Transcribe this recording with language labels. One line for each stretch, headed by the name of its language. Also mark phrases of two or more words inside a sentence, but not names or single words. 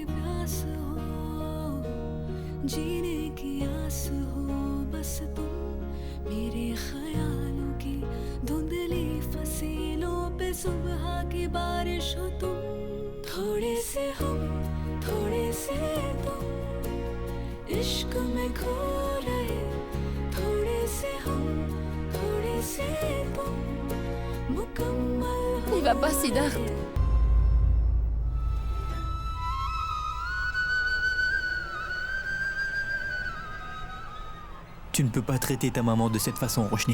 Hindi: प्यास हो जीने की आस हो बस तुम मेरे ख्यालों की धुंधली फसीलों पे सुबह की बारिश हो तुम थोड़े से हम थोड़े से तुम इश्क में खो रहे थोड़े से हम थोड़े से तुम मुकम्मल
French: Il va pas, Siddharth. Tu ne peux pas traiter ta maman de cette façon, Roshni.